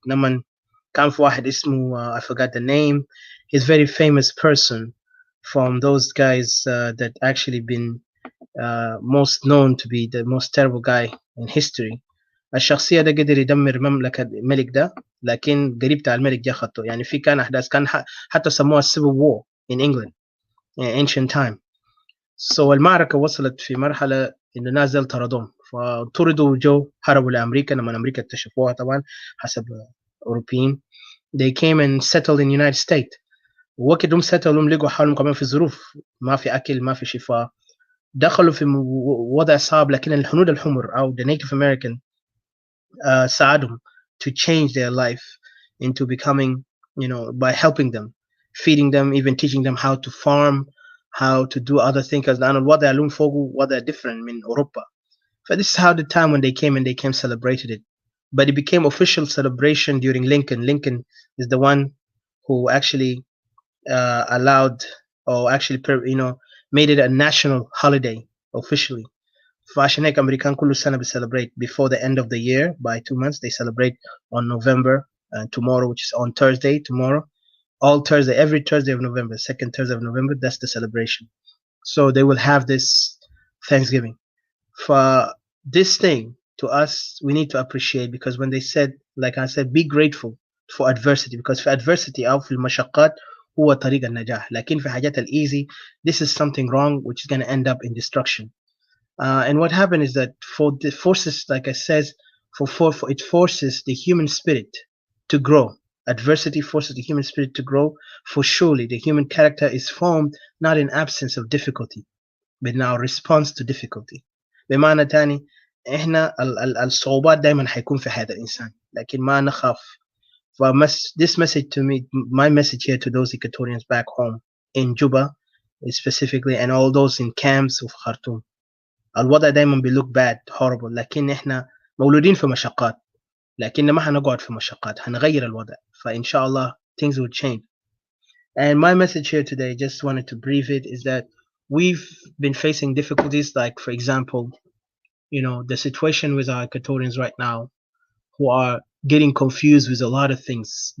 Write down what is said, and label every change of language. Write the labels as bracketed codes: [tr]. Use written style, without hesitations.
[en] لما كان في واحد اسمه I forgot the name, he's very famous person from those guys that actually been most known to be the most terrible guy in history. [ar] الشخصية ده قدر يدمر مملكة الملك ده، لكن قريب تاع الملك جا خطه. يعني في كان أحداث كان حتى سموها [en] civil war in England in ancient time. [ar] So المعركة وصلت في مرحلة إنه نازل طردهم، فطردوا وجو هربوا لأمريكا. لما أمريكا اكتشفوها طبعا حسب أوروبيين [en] they came and settled in United States. [ar] ووقت هم settled لقوا حالهم كمان في ظروف ما في أكل ما في شفاء، دخلوا في وضع صعب. لكن الهنود الحمر أو [en] the Native American ساعدهم to change their life into becoming, by helping them, feeding them, even teaching them how to farm, how to do other things. [ar] لأن الوضع لهم فوق وضع different من أوروبا. [en] This is how the time when they came celebrated it. But it became official celebration during Lincoln. Lincoln is the one who actually allowed or actually made it a national holiday officially. [ar] فعشان هيك أمريكان كل سنة [en] celebrate before the end of the year by 2 months. They celebrate on November tomorrow, which is on Thursday tomorrow. All Thursday, every Thursday of November, second Thursday of November, that's the celebration. So they will have this Thanksgiving. For this thing, to us, we need to appreciate, because when they said, like I said, be grateful for adversity, because for adversity [ar] أو في المشقات هو طريق النجاح. لكن في حاجات [en] easy, this is something wrong which is going to end up in destruction. And what happened is that for the forces, like I said, for it forces the human spirit to grow. Adversity forces the human spirit to grow. For surely the human character is formed not in absence of difficulty, but in our response to difficulty. [ar] بمعنى تاني احنا الصعوبات دائما حيكون في حياة الإنسان، لكن ما نخاف. [en] This message to me, my message here to those Equatorians back home in Juba specifically, and all those in camps of Khartoum. [ar] الوضع دايما بيلوك [en] bad horrible، [ar] لكن احنا مولودين في مشقات، لكن ما حنقعد في مشقات، حنغير الوضع. فإن شاء الله [en] things will change. And my message here today, just wanted to brief it, is that we've been facing difficulties, like for example, the situation with our Equatorians right now who are getting confused with a lot of things.